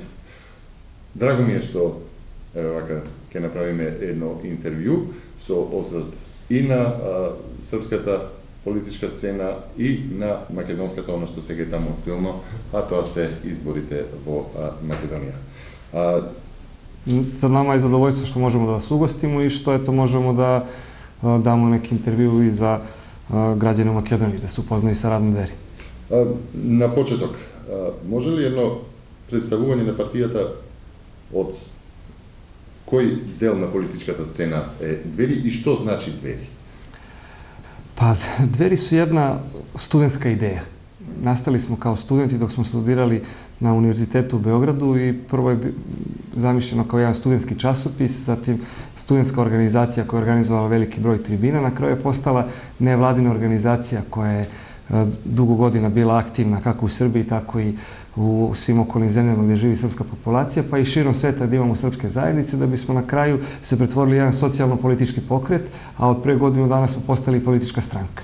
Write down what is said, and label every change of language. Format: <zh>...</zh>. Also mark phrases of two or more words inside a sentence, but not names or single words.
<mk>Драго ми е што вака ќе направиме едно интервју со осврт и на српската политичка сцена и на македонската, она што сега е таму актуелно, а тоа се изборите во Македонија.</mk> <sr>За nama je zadovoljstvo što možemo da vas ugostimo i što eto možemo da damo neki intervju i za građane u Makedoniji, da se upoznaju sa radom Двери.</sr> <mk>На почеток, може ли едно представување на партијата од кој дел на политичката сцена е Двери и што значи Двери?</mk> <sr>Pa, Dveri su jedna studentska ideja. Nastali smo kao studenti dok smo studirali na Univerzitetu u Beogradu i prvo je zamišljeno kao jedan studentski časopis, zatim studentska organizacija koja je organizovala veliki broj tribina, na kraju je postala nevladina organizacija koja je dugo godina bila aktivna kako u Srbiji, tako i u svim okolnim zemljama gdje živi srpska populacija, pa i širom sveta gdje imamo srpske zajednice, da bismo na kraju se pretvorili jedan socijalno-politički pokret, a od pre godinu dana smo postali politička stranka.</sr>